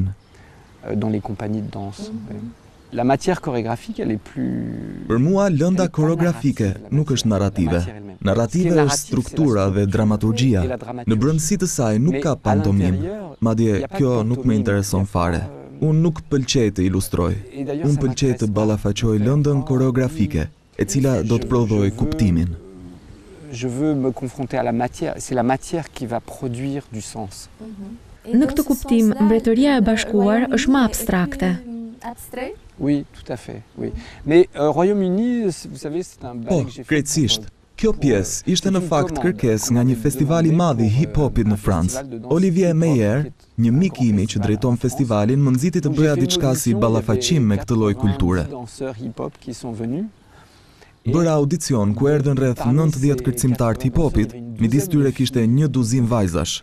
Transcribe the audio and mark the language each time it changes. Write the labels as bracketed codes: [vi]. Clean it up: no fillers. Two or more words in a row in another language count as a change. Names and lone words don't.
[fr] Dans les compagnies de danse. Oui. La matière chorégraphique, elle est plus. [sq] Për mua lënda koreografike nuk është narrative. Narrative është struktura dhe dramaturgjia. Në brendësi të saj nuk ka pantomim. Madje kjo nuk më intereson fare. Unë nuk pëlqej të ilustroj. Unë pëlqej të ballafaqoj lëndën koreografike, e cila do të prodhoj kuptimin. [fr] Je veux me confronter à la matière. C'est la matière qui va produire du sens. [sq] Në këtë kuptim, Mbretëria e Bashkuar është më abstrakte. [fr] Oui, tout à fait. Oui. Mais Royaume-Uni, vous savez, c'est un ballet [sq] Po, [fr] que j'ai fait. [sq] krejtësisht. Kjo pjesë ishte në fakt kërkesë nga një festival I madh I hip-hopit në Francë. Olivier Meyer, një mik imi që drejton festivalin, më nxiti të bëja diçka si ballafaqim me këtë lloj kulture. Bëra audicion ku erdhën rreth 90 kërcimtar të hip-hopit, midis tyre kishte 12 vajzash.